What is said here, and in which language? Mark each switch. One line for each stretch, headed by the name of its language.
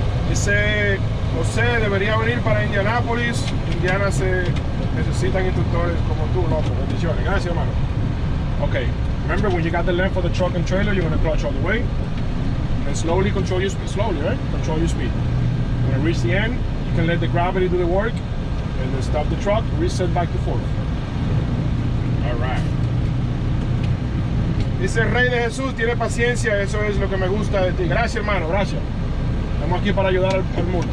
Spanish: Dice José, debería venir para Indianápolis. Indiana se necesitan instructores como tú, loco. Bendiciones. Gracias, hermano.
English: Okay, remember when you got the length for the truck and trailer, you're going to clutch all the way. And slowly control your speed. Slowly, right? Control your speed. When you reach the end, you can let the gravity do the work. And then stop the truck, reset back to 4th. Alright.
Spanish: Dice Rey de Jesús, tiene paciencia, eso es lo que me gusta de ti. Gracias, hermano, gracias. Estamos aquí para ayudar al mundo.